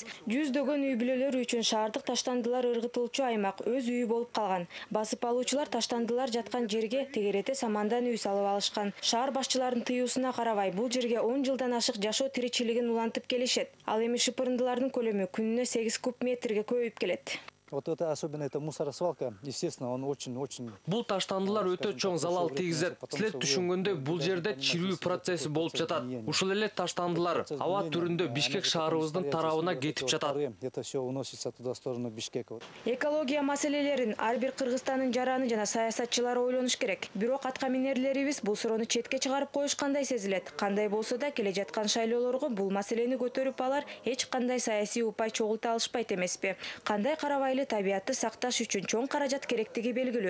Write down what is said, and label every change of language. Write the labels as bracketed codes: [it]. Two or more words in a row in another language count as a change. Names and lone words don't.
[ky] Жүздөгөн үй бүлөлөр үчүн шаардык таштандылар ыргытылчу аймак өз үйү болуп калган. Басып алуучулар таштандылар жаткан жерге тегерете самандан үй салып алышкан. Шаар башчыларынын тыюусуна карабай бул жерге 10 жылдан ашык жашоо тиричилигин улантып келишет. Ал эми шыпырындылардын көлөмү күнүнө 8 куб метрге көбөйүп келет. [ru] Вот это особенно это мусоросвалка, естественно, он очень. [ky] Бул таштандылар өтө чоң залал тийгизет. Силер түшүнгөндөй бул жерде чирүү процесси болуп жатат. Ушул эле таштандылар аба түрүндө Бишкек шаарыбыздын тарабына кетип жатат. [ru] Это все уносится туда в сторону Бишкека. [ky] Экология маселелерин ар бир Кыргызстандын жараны жана саясатчылары ойлонуш керек. Бирок атка минерлерибиз бул суроону четке чыгарып коюшкандай сезилет. Кандай болсо да келе жаткан шайлоолорго бул маселени көтөрүп алар эч кандай саясий упай чогулта алышпайт эмеспи. Кандай карабай табиатты сакташ үчүн чоң каражат керектиги белгилүү.